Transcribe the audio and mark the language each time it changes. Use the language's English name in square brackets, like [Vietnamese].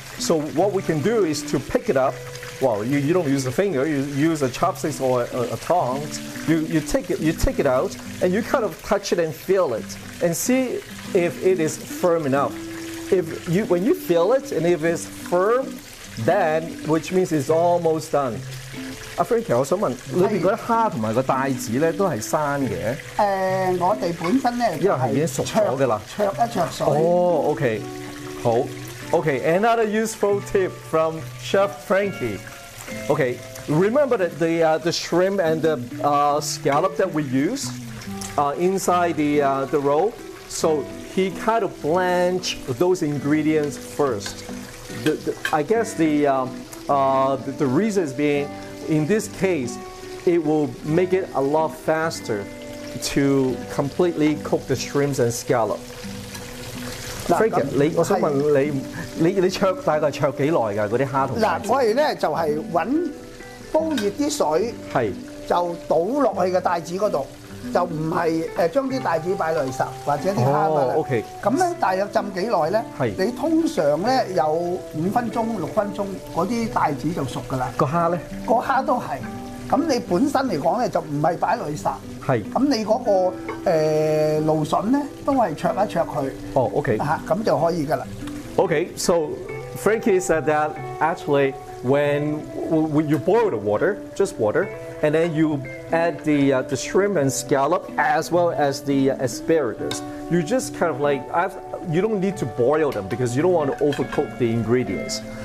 [English] So what we can do is to pick it up. Well, you don't use a finger, you use a chopsticks or a tongs. You take it out, and you kind of touch it and feel it, and see if it is firm enough. When you feel it, and if it's firm, then which means it's almost done. [Cantonese] 阿 Frankie， 我想問，裏邊嗰啲蝦同埋個帶子咧都係生嘅。我哋本身咧因為係已經熟咗嘅啦。焯一焯水。 [English] 哦 ，OK， 好 ，OK。Another useful tip from Chef Frankie. Okay, remember that the shrimp and the scallop that we use inside the roll. So he kind of blanched those ingredients first. I guess the reason is being, in this case, it will make it a lot faster to completely cook the shrimps and scallop. [Cantonese] Frankie， 我想問你焯大概焯幾耐㗎？嗰啲蝦同帶子？嗱，我哋咧就係揾煲熱啲水，就倒落去個帶子嗰度，就唔係將啲帶子擺落去烚，或者啲蝦擺落。 OK。咁咧大約浸幾耐咧？你通常咧有5分鐘、6分鐘，嗰啲帶子就熟㗎啦。個蝦咧？個蝦都係。咁你本身嚟講咧就唔係擺落去烚。係，咁你嗰個蘆筍咧都係焯一焯佢。哦 ，OK。咁就可以㗎啦。 [English] Okay, so Frankie said that actually when you boil the water, just water, and then you add the shrimp and scallop as well as the asparagus. You just kind of you don't need to boil them because you don't want to overcook the ingredients.